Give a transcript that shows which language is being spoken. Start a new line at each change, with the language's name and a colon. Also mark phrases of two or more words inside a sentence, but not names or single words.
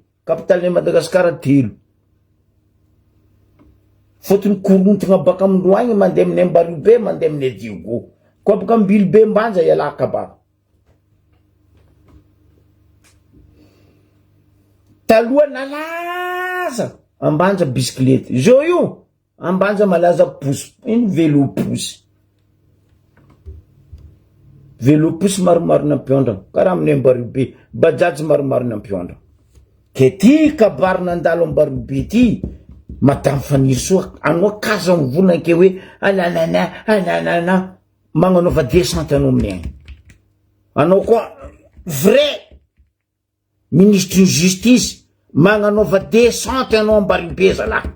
Malagasy: Kapitalinay Madagasikara 3. Fotony korontagna baka amindroagny mandeha amin'ny Ambaribe, mandeha amin'ny Diego. Koa baka Ambilobe Mbanja ialaka ba. Taloha nalaza Ambanja bisiklety. Zao io Ambanja malaza pousse,
French: vélo pousse. Vélo pousse
Malagasy: maromaro nampiondra. Karaha amin'ny Ambaribe, bajaji maromaro nampiondra. Ke ty kabarina andalo Ambaribe ty, madame Faniry Soa, anao kaza mivona ke hoe ananana magnanaova descente anao amin'ny agny. Anao koa
French: vrai ministre justice
Malagasy: magnanaova descente anao Ambaribe zalahy.